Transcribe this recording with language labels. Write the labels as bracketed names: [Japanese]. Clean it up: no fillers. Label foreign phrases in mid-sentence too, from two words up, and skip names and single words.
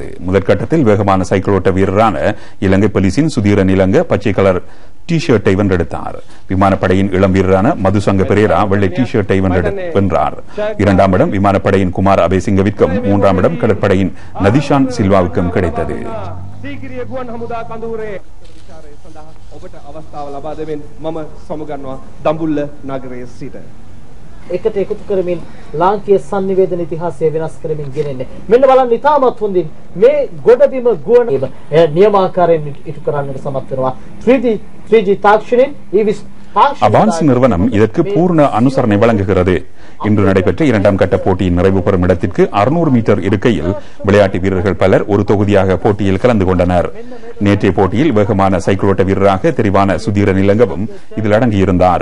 [Tamil] முதற்கட்டத்தில் வேகமான சைக்கிளோட்ட வீரரான இலங்கை போலீசின் சுதீர நிலங்க பச்சை கலர் டி ஷர்ட்டை வென்றெடுத்தார். விமானப்படையின் இளம் வீரரான மதுசங்க பெரேரா வெள்ளை டி ஷர்ட்டை வென்றார். 2ஆம் இடம் விமானப்படையின் குமார் அபேசிங்கவிற்கும் 3ஆம் இடம் கடற்படையின் நதிஷான் சில்வாவுக்கும் கிடைத்தது. [Sinhala] එකට එකතු කරමින් ලාංකීය sannivedana ඉතිහාසය වෙනස් කරමින් ගෙනෙන්නේ. මෙන්න බලන්න ඉතාමත් හොඳින් මේ ගොඩබිම ගුවන් නියමාකාරයෙන් ඉටු කරන්නට සමත් වෙනවා. 3G තාක්ෂණයෙන් [Tamil] அபான்ஸ் நிறுவனம் இதற்கு பூர்ண அனுசரணை வழங்குகிறது. இன்று நடைபெற்ற 2ஆம் கட்ட போட்டியின் நிறைவு பெறும் இடத்திற்கு 600 மீட்டர் இருக்கையில் விளையாட்டு வீரர்கள் பலர் ஒரு தொகுதியாக போட்டியில் கலந்து கொண்டனர். நேற்றைய போட்டியில் வேகமான சைக்கிளோட்ட வீரராக தெரிவான சுதீர நிலங்கவும் இதில் அடங்கியிருந்தார்.